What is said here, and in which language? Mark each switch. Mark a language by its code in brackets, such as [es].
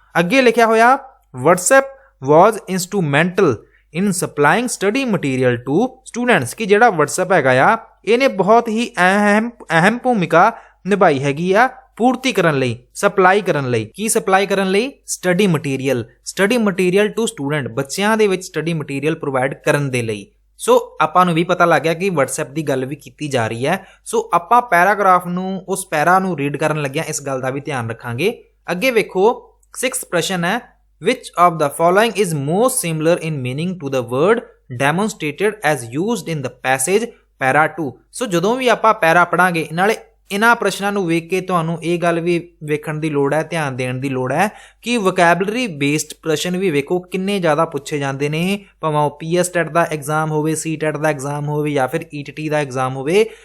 [pa] ਅੱਗੇ ਲਿਖਿਆ ਹੋਇਆ [en] WhatsApp was instrumental in supplying study material to students, [pa] ਕਿ ਜਿਹੜਾ WhatsApp ਹੈਗਾ ਆ ਇਹਨੇ ਬਹੁਤ ਹੀ ਅਹਿਮ ਭੂਮਿਕਾ ਨਿਭਾਈ ਹੈਗੀ ਆ ਪੂਰਤੀ ਕਰਨ ਲਈ, ਸਪਲਾਈ ਕਰਨ ਲਈ। ਕੀ ਸਪਲਾਈ ਕਰਨ ਲਈ? ਸਟੱਡੀ ਮਟੀਰੀਅਲ ਟੂ ਸਟੂਡੈਂਟ, ਬੱਚਿਆਂ ਦੇ ਵਿੱਚ ਸਟੱਡੀ ਮਟੀਰੀਅਲ ਪ੍ਰੋਵਾਈਡ ਕਰਨ ਦੇ ਲਈ। ਸੋ ਆਪਾਂ ਨੂੰ ਵੀ ਪਤਾ ਲੱਗ ਗਿਆ ਕਿ WhatsApp ਦੀ ਗੱਲ ਵੀ ਕੀਤੀ ਜਾ ਰਹੀ ਹੈ। ਸੋ ਆਪਾਂ ਪੈਰਾਗ੍ਰਾਫ ਨੂੰ, ਉਸ ਪੈਰਾ ਨੂੰ ਰੀਡ ਕਰਨ ਲੱਗਿਆ ਇਸ ਗੱਲ ਦਾ ਵੀ ਧਿਆਨ ਰੱਖਾਂਗੇ। ਅੱਗੇ ਵੇਖੋ 6th ਪ੍ਰਸ਼ਨ ਹੈ, [en] which of the following is most similar in meaning to the word demonstrated as used in the passage para 2? [pa] ਸੋ ਜਦੋਂ ਵੀ ਆਪਾਂ ਪੈਰਾ ਪੜਾਂਗੇ, ਨਾਲੇ ਇਹਨਾਂ ਪ੍ਰਸ਼ਨਾਂ ਨੂੰ ਵੇਖ ਕੇ ਤੁਹਾਨੂੰ ਇਹ ਗੱਲ ਵੀ ਵੇਖਣ ਦੀ ਲੋੜ ਹੈ, ਧਿਆਨ ਦੇਣ ਦੀ ਲੋੜ ਹੈ ਕਿ ਵੋਕੈਬਲਰੀ ਬੇਸਡ ਪ੍ਰਸ਼ਨ ਵੀ ਵੇਖੋ ਕਿੰਨੇ ਜ਼ਿਆਦਾ ਪੁੱਛੇ ਜਾਂਦੇ ਨੇ, ਭਾਵੇਂ ਉਹ PSTET ਦਾ ਐਗਜ਼ਾਮ ਹੋਵੇ, CTET ਦਾ ਐਗਜ਼ਾਮ ਹੋਵੇ ਜਾਂ ਫਿਰ ETT ਦਾ ਐਗਜ਼ਾਮ ਹੋਵੇ।